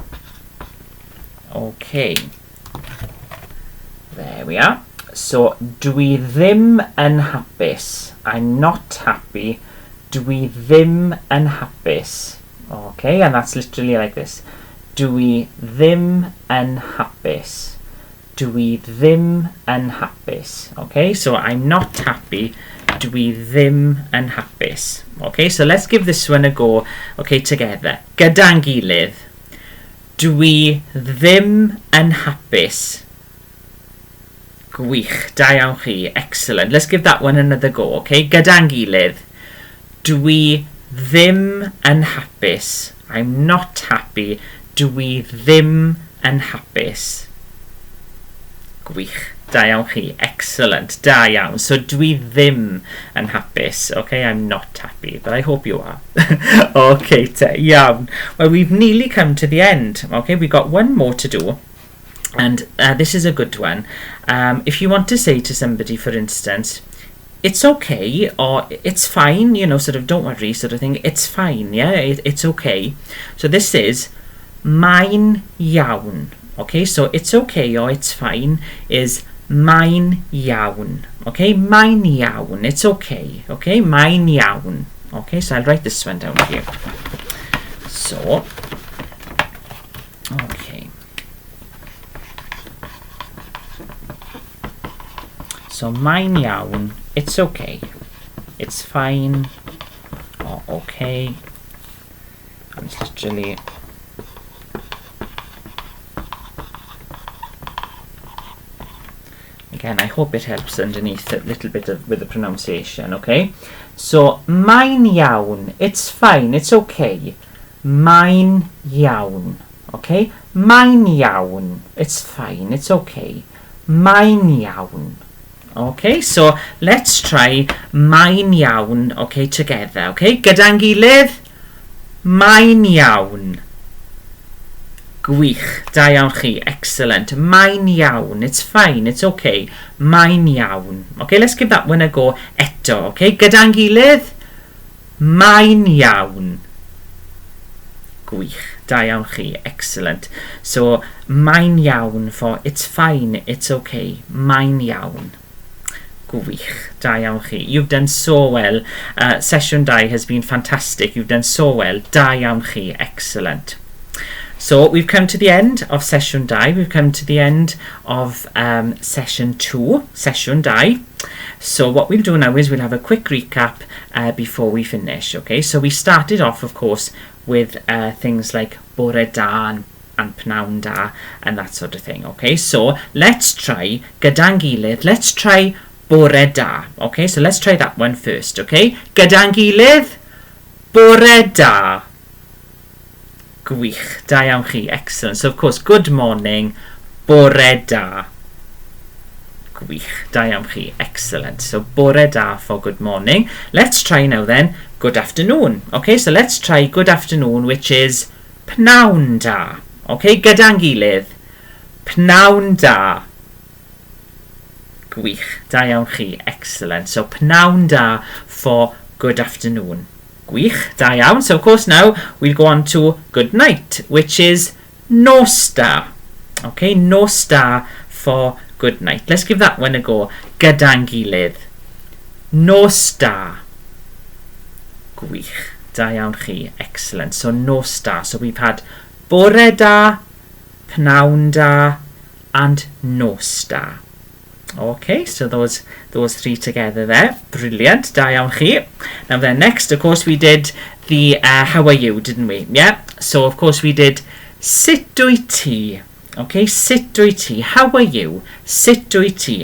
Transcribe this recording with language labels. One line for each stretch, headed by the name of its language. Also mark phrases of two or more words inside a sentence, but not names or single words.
English: Okay, there we are. So,
Welsh: dwi ddim yn hapus.
English: I'm not happy.
Welsh: Dwi ddim yn hapus.
English: Okay, and that's literally like this.
Welsh: Dwi ddim yn hapus. Dwi ddim yn hapus.
English: Okay, so I'm not happy.
Welsh: Dwi ddim yn hapus.
English: Okay, so let's give this one a go. Okay, together.
Welsh: Gyda'n gilydd. Dwi ddim yn hapus. Gwych, da iawn chi,
English: excellent. Let's give that one another go, okay?
Welsh: Gyda'n gilydd. Dwi ddim yn hapus.
English: I'm not happy.
Welsh: Dwi ddim yn hapus. Gwych, da iawn chi, excellent, da iawn. So dwi ddim yn hapus,
English: okay? I'm not happy, but I hope you are. Okay, iawn. Well, we've nearly come to the end, okay? We've got one more to do, and this is a good one. If you want to say to somebody, for instance, it's okay, or it's fine, you know, sort of don't worry, sort of thing, it's fine, yeah? It's okay. So this is
Welsh: mae'n iawn.
English: Okay, so it's okay or it's fine is
Welsh: mae'n iawn.
English: Okay,
Welsh: mae'n iawn.
English: It's okay. Okay,
Welsh: mae'n iawn.
English: Okay, so I'll write this one down here. So, okay.
Welsh: So mae'n iawn.
English: It's okay. It's fine or okay. I'm just literally. Again, I hope it helps underneath a little bit with the pronunciation, okay? So,
Welsh: mae'n iawn,
English: it's fine, it's okay.
Welsh: Mae'n iawn, okay? Mae'n iawn,
English: it's fine, it's okay.
Welsh: Mae'n iawn.
English: Okay, so let's try
Welsh: mae'n iawn,
English: okay, together, okay?
Welsh: Gyda'n gilydd, mae'n iawn. Gwych, da iawn chi, excellent. Mae'n iawn,
English: it's fine, it's okay.
Welsh: Mae'n iawn.
English: Okay, let's give that one a go eto, okay?
Welsh: Gyda'n gilydd, mae'n iawn. Gwych, da iawn chi, excellent.
English: So,
Welsh: mae'n iawn
English: for it's fine, it's okay.
Welsh: Mae'n iawn. Gwych, da iawn chi.
English: You've done so well. Sesiwn 2 has been fantastic. You've done so well.
Welsh: Da iawn chi,
English: excellent. So we've come to the end of sesiwn 2. We've come to the end of session 2, sesiwn 2. So what we'll do now is we'll have a quick recap before we finish. Okay, so we started off, of course, with things like
Welsh: bore da
English: and
Welsh: pnawn da
English: and that sort of thing. Okay, so let's try
Welsh: gyda'n gilydd.
English: Let's try
Welsh: bore da.
English: Okay, so let's try that one first.
Welsh: Okay, gyda'n gilydd, bore da. Gwych, da iawn chi,
English: excellent. So of course, good morning,
Welsh: bore da. Gwych, da iawn chi, excellent.
English: So
Welsh: bore da
English: for good morning. Let's try now then, good afternoon. Okay, so let's try good afternoon, which is
Welsh: pnawn da. Okay, gyda'n gilydd, pnawn da. Gwych, da iawn chi, excellent.
English: So
Welsh: pnawn da
English: for good afternoon.
Welsh: Gwych, da iawn.
English: So of course now we'll go on to good night, which is
Welsh: nos da.
English: Okay,
Welsh: nos da
English: for good night. Let's give that one a go.
Welsh: Gyda'n gilydd. Nos da. Gwych. Da iawn chi. Excellent. So nos da.
English: So we've had
Welsh: bore da, pnawn da,
English: and
Welsh: nos da.
English: Okay, so those three together there. Brilliant.
Welsh: Da iawn chi.
English: Now then, next, of course, we did the how are you, didn't we? Yeah. So, of course, we did
Welsh: sut wyt ti. Okay, sut wyt ti.
English: How are you?
Welsh: Sut wyt ti.